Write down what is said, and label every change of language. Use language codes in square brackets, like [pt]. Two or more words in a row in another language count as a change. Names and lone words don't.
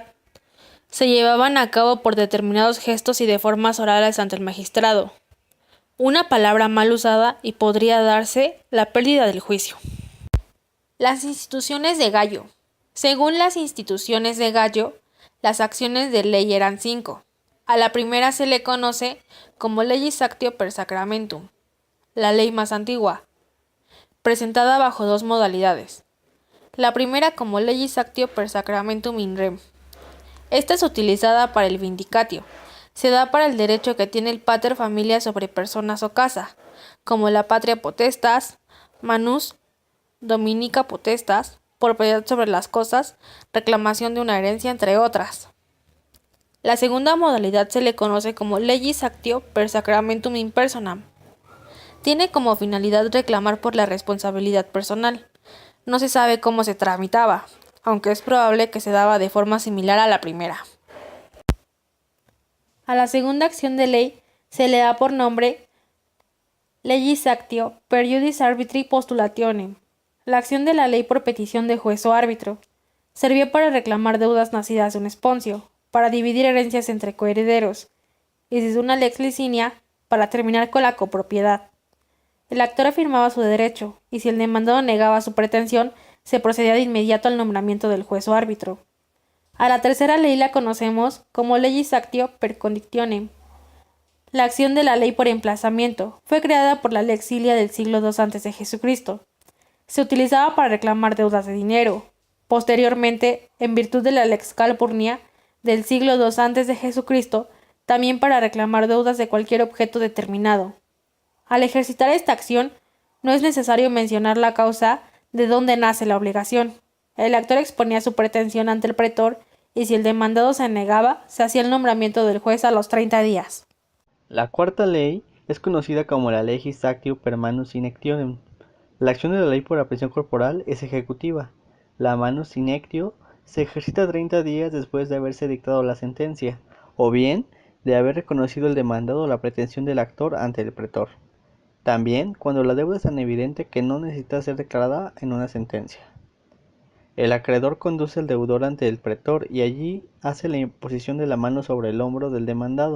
[es] Se llevaban a cabo por determinados gestos y de formas orales ante el magistrado. Una palabra mal usada y podría darse la pérdida del juicio. Las instituciones de Gallo. Según las instituciones de Gallo, las acciones de ley eran 5. A la primera se le conoce como [la] legis actio per sacramentum, [es] la ley más antigua, presentada bajo dos modalidades. La primera como [la] legis actio per sacramentum in rem. [es] Esta es utilizada para el vindicatio. Se da para el derecho que tiene el [la] pater familia [es] sobre personas o casa, como la [la] patria potestas, manus dominica potestas, [es] propiedad sobre las cosas, reclamación de una herencia, entre otras. La segunda modalidad se le conoce como [la] legis actio per sacramentum in personam. [es] Tiene como finalidad reclamar por la responsabilidad personal. No se sabe cómo se tramitaba, aunque es probable que se daba de forma similar a la primera. A la segunda acción de ley se le da por nombre [la] legis actio per iudice arbitri postulationem, [es] la acción de la ley por petición de juez o árbitro. Servía para reclamar deudas nacidas de un esponcio, para dividir herencias entre coherederos, y desde una [la] lex licinia [es] para terminar con la copropiedad. El actor afirmaba su derecho, y si el demandado negaba su pretensión, se procedía de inmediato al nombramiento del juez o árbitro. A la tercera ley la conocemos como [la] legis actio per conditionem. [es] La acción de la ley por emplazamiento fue creada por la [la] lex Ilia [es] del siglo II a.C. Se utilizaba para reclamar deudas de dinero. Posteriormente, en virtud de la [la] lex Calpurnia [es] del siglo II a.C., también para reclamar deudas de cualquier objeto determinado. Al ejercitar esta acción, no es necesario mencionar la causa de dónde nace la obligación. El actor exponía su pretensión ante el pretor y si el demandado se negaba, se hacía el nombramiento del juez a los 30 días. La cuarta ley es conocida como la [la] legis actio per manus in actionem. [es] La acción de la ley por aprehensión corporal es ejecutiva. La [la] manus in actio [es] se ejercita 30 días después de haberse dictado la sentencia, o bien de haber reconocido el demandado la pretensión del actor ante el pretor. También cuando la deuda es tan evidente que no necesita ser declarada en una sentencia. El acreedor conduce al deudor ante el pretor y allí hace la imposición de la mano sobre el hombro del demandado.